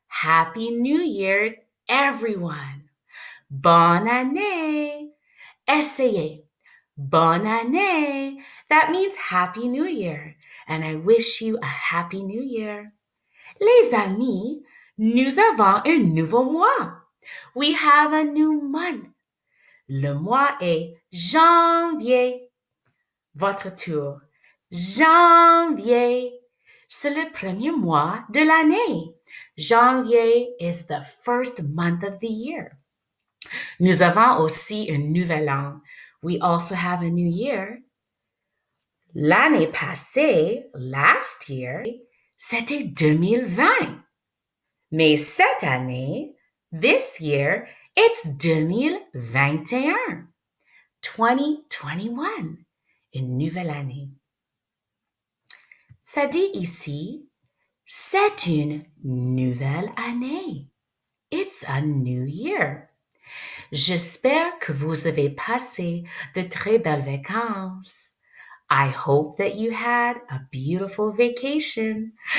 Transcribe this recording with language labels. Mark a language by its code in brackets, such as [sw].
[en] Happy New Year, everyone. [fr] Bonne année. Essayez. Bonne année. [en] That means Happy New Year. And I wish you a Happy New Year. [fr] Les amis, nous avons un nouveau mois. [en] We have a new month. [fr] Le mois est janvier. Votre tour. Janvier. C'est le premier mois de l'année. [en] Janvier is the first month of the year. [fr] Nous avons aussi un nouvel an. [en] We also have a new year. [fr] L'année passée, [en] last year, [fr] c'était 2020. Mais cette année, [en] this year, it's [fr] 2021. 2021, une nouvelle année. Ça dit ici, c'est une nouvelle année. [en] It's a new year. [fr] J'espère que vous avez passé de très belles vacances. [en] I hope that you had a beautiful vacation.